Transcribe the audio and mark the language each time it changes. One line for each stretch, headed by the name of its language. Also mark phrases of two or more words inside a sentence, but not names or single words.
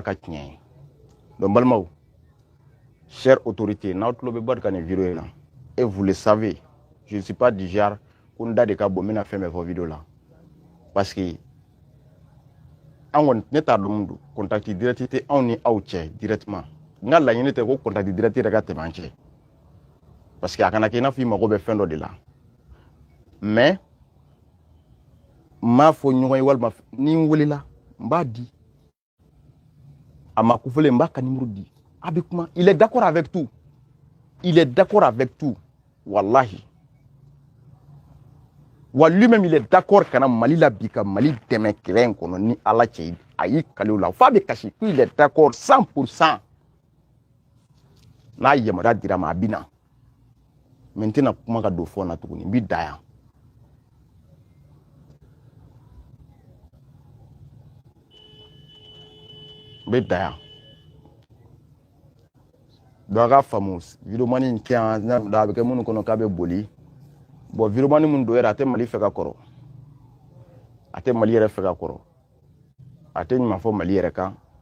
Bambara: ka tiɲɛ ye donc balimaw
French: chère autorité
Bambara: n'aw tulo bɛ bɔ ka nin vidéo in na
French: et vous le savez je ne suis pas du genre
Bambara: ko n da de ka bon n bɛna fɛn bɛɛ fɔ vidéo la
French: parce que
Bambara: an kɔni ne t'a dɔn mun don
French: contact direct
Bambara: tɛ anw ni aw cɛ directement n ka laɲini tɛ ko
French: contact direct
Bambara: yɛrɛ ka tɛmɛ an cɛ
French: parce que
Bambara: a kana kɛ i n'a fɔ i mago bɛ fɛn dɔ de la mais m'a fɔ ɲɔgɔn ye walima ni n welela n b'a di a ma kufɔlen n b'a ka numéro di a bɛ kuma
French: il est d'accord avec tout il est d'accord avec tout
Bambara: wallahi wa
French: lui-même il est d'accord
Bambara: kana Mali la bi ka Mali dɛmɛ kɛlɛ in kɔnɔ ni ala cɛ a y'i kale o la f'a bɛ kasi ko
French: il est d'accord
Bambara: 100% n'a yamaruya dira ma a bɛ na mais n tɛna kuma ka don fɔ na tuguni n bɛ da yan n bɛ da yan donc a ka faamu vidéomani in tɛ yan a bɛ kɛ minnu kɔnɔ k'a bɛ boli bon vidéomani minnu don yɛrɛ a tɛ Mali fɛ ka kɔrɔ a tɛ Mali yɛrɛ fɛ ka kɔrɔ a tɛ ɲuman fɔ Mali yɛrɛ kan